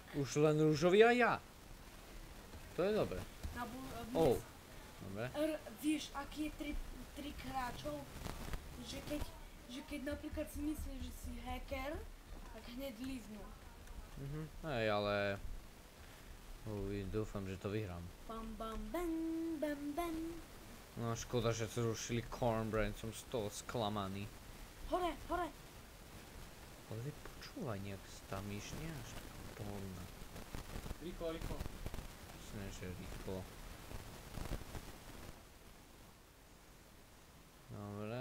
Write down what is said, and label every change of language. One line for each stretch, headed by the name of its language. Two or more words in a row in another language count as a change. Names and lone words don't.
Slovak: už len rúžový a ja. To je dobre. Na Oh. Dobre. Vieš, aký je trik hráčov? Že keď napríklad si myslíš, že si hacker, tak hneď líznú. Hej, ale... dúfam, že to vyhrám. Bam bam bam bam bam. No škoda, že zrušili Cornbread, som z toho sklamaný. Hore, hore. Ale vy počúvaj, nejak tam iš nie až tak pohodlná. Rýchlo, rýchlo. Myslím, že rýchlo. Dobre.